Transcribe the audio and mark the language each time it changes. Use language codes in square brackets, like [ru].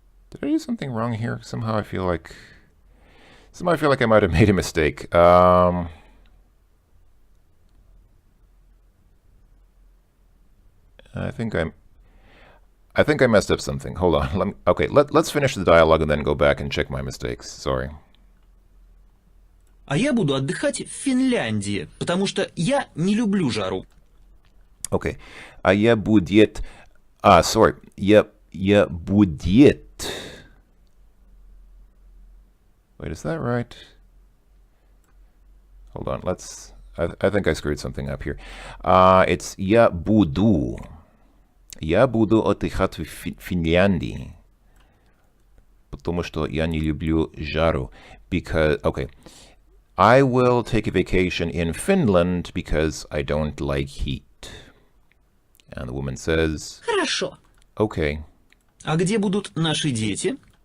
[en] Did I do something wrong here? Somehow I feel like I might have made a mistake. I think I messed up something. Hold on. Let's finish the dialogue and then go back and check my mistakes. Sorry. [ru] А я буду отдыхать в Финляндии, потому что я не люблю жару. Okay. А я будет... [en] sorry. [ru] Я будет... [en] Wait, is that right? Hold on, I think I screwed something up here. It's [ru] я буду. Я буду отдыхать в Финляндии. Потому что я не люблю жару. [en] Because, okay. I will take a vacation in Finland because I don't like heat. And the woman says... [ru] Хорошо. [en] Okay. [ru] А где будут наши дети?